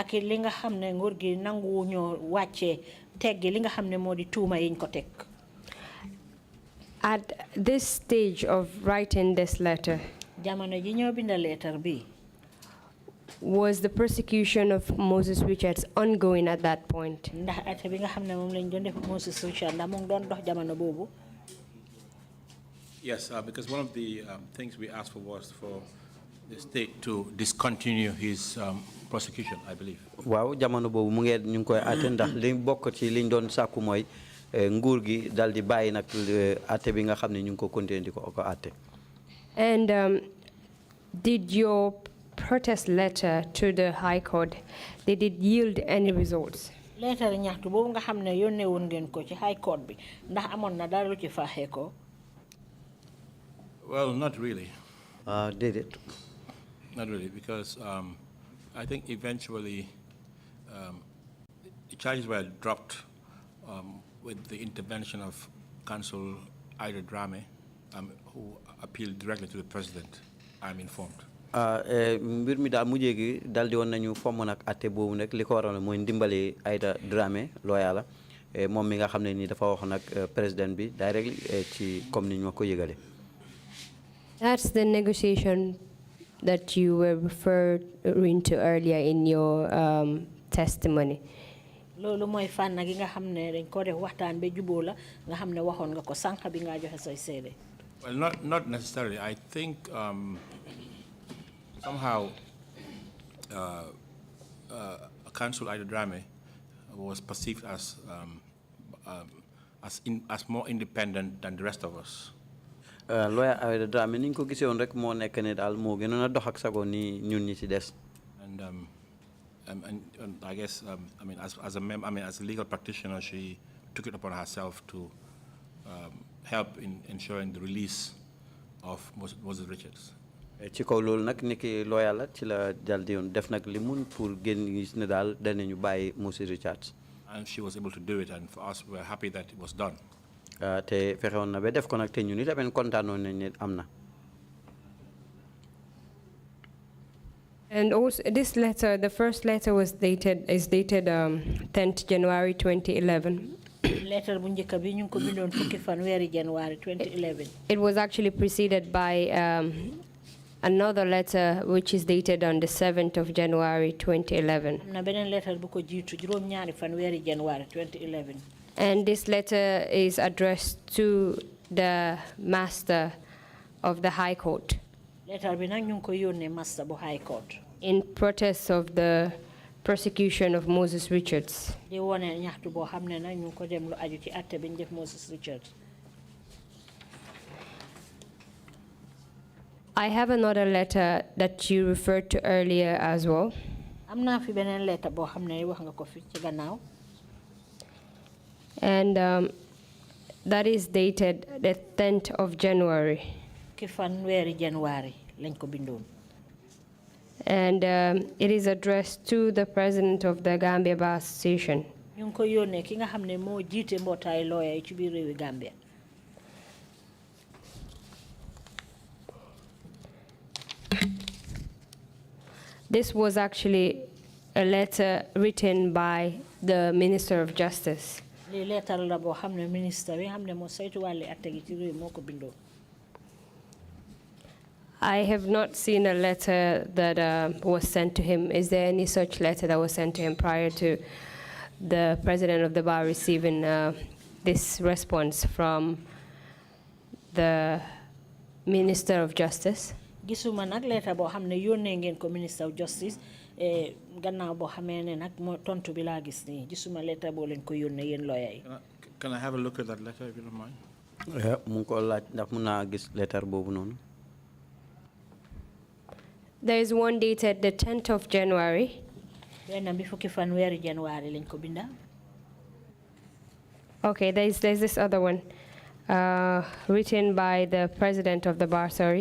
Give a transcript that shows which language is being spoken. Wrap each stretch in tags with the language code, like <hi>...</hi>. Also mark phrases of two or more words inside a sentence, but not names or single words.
<en>At this stage of writing this letter, was the persecution of Moses Richards ongoing at that point? Yes, because one of the things we asked for was for the state to discontinue his prosecution, I believe.</en> <wo>Wow, jamono bobu mu ngi ñu koy atté ndax li bokk ci liñ doon sakku moy nguur gi daldi bayyi nak atté bi nga xamné ñu ko continuer diko ko atté.</wo> <en>And did your protest letter to the High Court, did it yield any results?</en> <wo>Letter ñaxtu bobu nga xamné yonne won ngeen ko ci High Court bi ndax amon na dara lu ci faxé ko?</wo> <en>Well, not really. Did it? Not really, because I think eventually the charges were dropped with the intervention of Counsel Ida Drame, who appealed directly to the president, I'm informed.</en> <wo>mbir mi daal mujjee gi daldi woon nañu fomm nag atte boobu nag li ko waroon mooy ndimbali Aida Dramé lawyer la moom mi nga xam ne nii dafa wax nag président bi directly ci comme ni ñu ma ko yëgale.</wo> <en>That's the negotiation that you were referring to earlier in your testimony.</en> <wo>Loolu mooy fànn gi nga xam ne dañ ko def waxtaan ba juboo la nga xam ne waxoon nga ko sànq bi nga joxe say seede.</wo> <en>Well, not necessarily. I think somehow Counsel Ida Drame was perceived as more independent than the rest of us.</en> <wo>Lawyer Ida Drame ni ñu ko gisee woon rek moo nekk ne daal moo gënoon a dox ak sago ni ñun ñi ci des.</wo> <en>And I guess I mean as a legal practitioner, she took it upon herself to help in ensuring the release of Moses Richards.</en> <wo>Ci kaw loolu nag niki lawyer la ci la daldi yoon def nag li mun pour génn gis ne daal danañu bàyyi Moses Richards.</wo> <en>And she was able to do it, and for us, we are happy that it was done.</en> <wo>Te fexe woon na ba def ko nag te ñun itamit kontaanoon nañ ne am na.</wo> <en>And also, this letter, the first letter is dated 10th January 2011.</en> <wo>Letter bu njëkk bi ñu ko bindoon fukki fanweeri January 2011.</wo> <en>It was actually preceded by another letter which is dated on the 7th of January 2011.</en> <wo>Am na beneen letter bu ko jiitu juróom ñaari fanweeri January 2011.</wo> <en>And this letter is addressed to the Master of the High Court.</en> <wo>Letter bi nag ñu ko yónnee Master bu High Court.</wo> <en>In protest of the prosecution of Moses Richards.</en> <wo>Di wone ñaxtu boo xam ne nag ñu ko dem lu aju ci atte bi ñu def Moses Richards.</wo> <en>I have another letter that you referred to earlier as well.</en> <wo>Am naa fi beneen letter boo xam ne wax nga ko fi ci gannaaw.</wo> <en>And that is dated the 10th of January.</en> <wo>Ki fanweeri January lañ ko bindoon.</wo> <en>And it is addressed to the president of the Gambia Bar Association.</en> <wo>Ñu ngi ko yónnee ki nga xam ne moo jiite mbootaay lawyer yi ci biir réewi Gambia.</wo> <en>This was actually a letter written by the Minister of Justice.</en> <wo>li letter la bo xamne minister bi xamne mo saytu walé atté gi ci réew moko bindo.</wo> <en>I have not seen a letter that was sent to him. Is there any such letter that was sent to him prior to the president of the bar receiving this response from the Minister of Justice?</en> <wo>Gisuma nak letter bo xamne yónnee ngeen ko</wo> <en>Minister of Justice</en> <wo>gannaaw bo xamé né nak mo tontu bi la gis ni gisuma letter bo len ko yónnee yeen lawyer yi.</wo> <en>Can I have a look at that letter if you don't mind?</en> <wo>mu ko laaj ndax mun naa gis letter boobu noonu.</wo> <en>There is one dated the 10th of January. Okay, there's this other one written by the president of the bar, sorry.</en>